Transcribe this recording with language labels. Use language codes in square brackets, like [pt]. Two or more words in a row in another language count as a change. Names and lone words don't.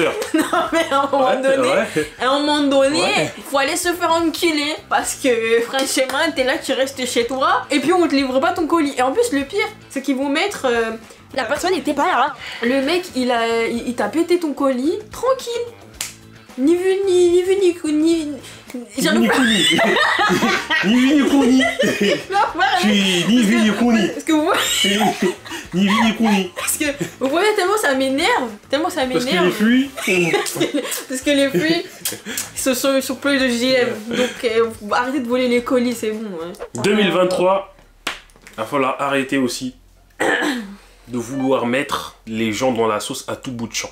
[fr] Non mais à un moment donné, faut aller se faire enculer. Parce que franchement, t'es là, tu restes chez toi, et puis on te livre pas ton colis. Et en plus le pire, c'est qu'ils vont mettre... la personne n'était pas là. Le mec, il t'a pété ton colis, tranquille. Ni vu ni kuni. Ni vu ni kuni. Ni vu ni kuni. Parce que vous... Ni vu ni kuni. Parce que vous voyez, tellement ça m'énerve. Parce que les fruits... Parce que les fruits sont pleins de GM. Donc arrêtez de voler les colis, c'est bon. Hein. 2023, il va falloir arrêter aussi de vouloir mettre les gens dans la sauce à tout bout de champ.